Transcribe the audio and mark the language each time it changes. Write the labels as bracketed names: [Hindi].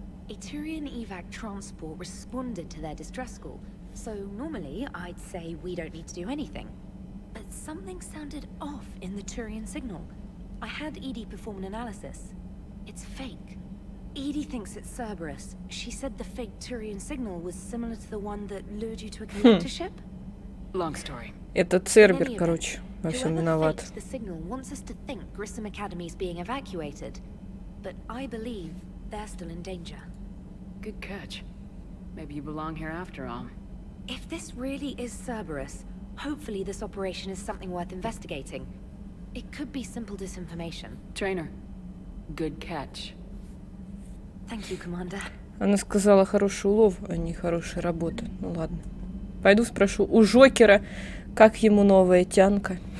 [English] A Turian evac transport responded to their distress call, so normally I'd say we don't need to do anything. But something sounded off in the Turian signal. I had Edie perform an analysis. It's fake. Edie thinks it's Cerberus. She said the fake Turian signal was similar to the one that lured you to a collector ship. Long story. [Russian] Это Цербер, короче, во всем виноват. [English] The signal wants us to think Grissom Academy is being evacuated, but I believe they're still in danger. Good catch. Maybe you belong here after all. If this really is Cerberus, hopefully this operation is something worth investigating. It could be simple disinformation. Trainer, good catch. Thank you, Commander. [Russian] Она сказала хороший улов, а не хорошая работа. Ну ладно. Пойду спрошу у Жокера, как ему новая тянка.